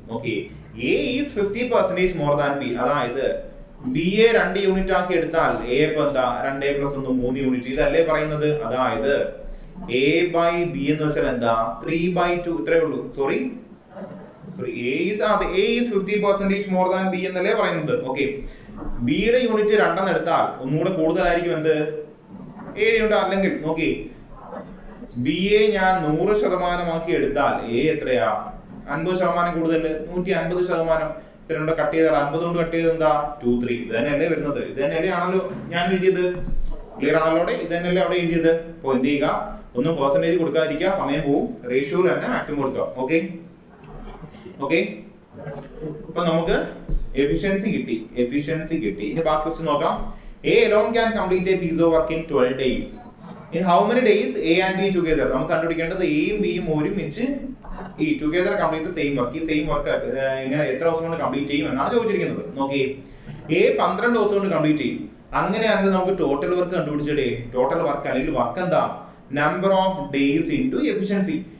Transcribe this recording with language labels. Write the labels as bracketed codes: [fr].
[en] Okay, A is 50% more than B. [ml] അതായത് B A 2 unit ആക്കി എടുത്താൽ എ ഇപ്പൊ എന്താ 2 + 1 3 യൂണിറ്റ്, ഇതല്ലേ പറയുന്നത്. അതായത് A by B എന്ന് വെച്ചാൽ എന്താ 3/2. ഇത്രേ ഉള്ളൂ. Sorry, [en] A is 50% more than B [ml] എന്നല്ലേ പറയുന്നത്. ഓക്കെ, ബിയുടെ യൂണിറ്റ് 2 എടുത്താൽ ഒന്നുകൂടെ കൂടുതലായിരിക്കും എന്ത് 7 യൂണിറ്റ്. അല്ലെങ്കിൽ നോക്കി, ബി എ ഞാൻ 100% ആക്കി എടുത്താൽ എ എത്രയാ 50% കൂടുതൽ, 150%. ഇത്രണ്ട് കട്ട് ചെയ്താൽ 50 കൊണ്ട് കട്ട് ചെയ്ത് എന്താ 2 3. ഇത് തന്നെയല്ലേ വരുന്നത്. ഇത് തന്നെയല്ലേ ആണല്ലോ ഞാൻ എഴുതിയത്. ക്ലിയർ ആണല്ലോ? ഇത് തന്നെയല്ലേ അവിടെ എഴുതിയത്. അപ്പോൾ എന്ത് ചെയ്യുക, ഒന്നും പെർസെന്റേജ് കൊടുക്കാതിരിക്കുക, സമയം പോവും. റേഷ്യോയിൽ തന്നെ മാക്സിമം കൊടുക്കുക. ഓക്കെ, അപ്പൊ നമുക്ക് എഫിഷ്യൻസി കിട്ടി. ഇനി ബാക്കി ക്വസ്റ്റ്യൻ നോക്കാം. [en] A alone can complete a piece of work in 12 days. In how many days A and B together? [ml] നമുക്ക് കണ്ടുപിടിക്കേണ്ടത് എയും ബിയും ഒരുമിച്ച് ഈ together complete the same work. ഈ സെയിം വർക്ക് ഇങ്ങനെ എത്ര ദിവസം കൊണ്ട് കംപ്ലീറ്റ് ചെയ്യും എന്നാണ് ചോദിച്ചിരിക്കുന്നത്. നോക്കി, A 12 ദിവസം കൊണ്ട് കംപ്ലീറ്റ് ചെയ്യും. അങ്ങനെയാണെങ്കിൽ നമുക്ക് ടോട്ടൽ വർക്ക് കണ്ടുപിടിച്ചിടേ. ടോട്ടൽ വർക്ക് അല്ലെങ്കിൽ വർക്ക് എന്താ number of days into efficiency.